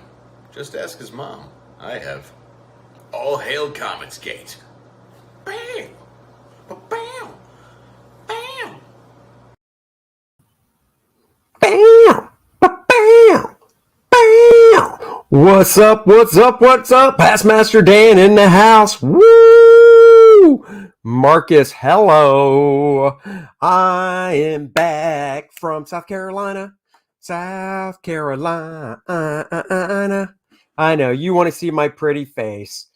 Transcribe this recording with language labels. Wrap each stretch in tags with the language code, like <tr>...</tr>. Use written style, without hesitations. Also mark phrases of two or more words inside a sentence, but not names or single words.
<en>Just ask his mom. I have. All hail Comicsgate! Bam! Bam! Bam! Bam! Bam! Bam! What's up? What's up? What's up? Pastmaster Dan in the house. Woo! Marcus, hello. I am back from South Carolina. South Carolina. I know, you want to see my pretty face.</en>